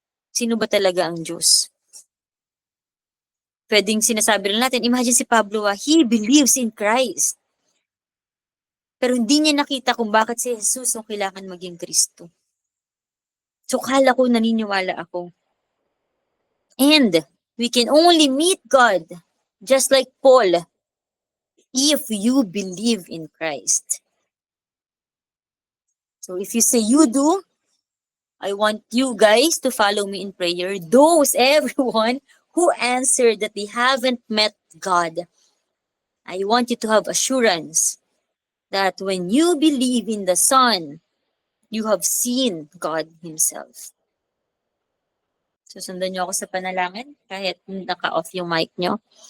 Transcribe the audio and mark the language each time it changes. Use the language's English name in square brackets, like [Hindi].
[Filipino] Sino ba talaga ang Diyos? Pwedeng sinasabi rin natin, imagine si Pablo, he believes in Christ. Pero hindi niya nakita kung bakit si Jesus ang kailangan maging Kristo. So kala ko naniniwala ako. [English] And we can only meet God, just like Paul, if you believe in Christ. So if you say you do, I want you guys to follow me in prayer. Everyone who answered that they haven't met God, I want you to have assurance that when you believe in the Son, you have seen God Himself. [Filipino] Susundan niyo ako sa panalangin kahit naka-off yung mic niyo.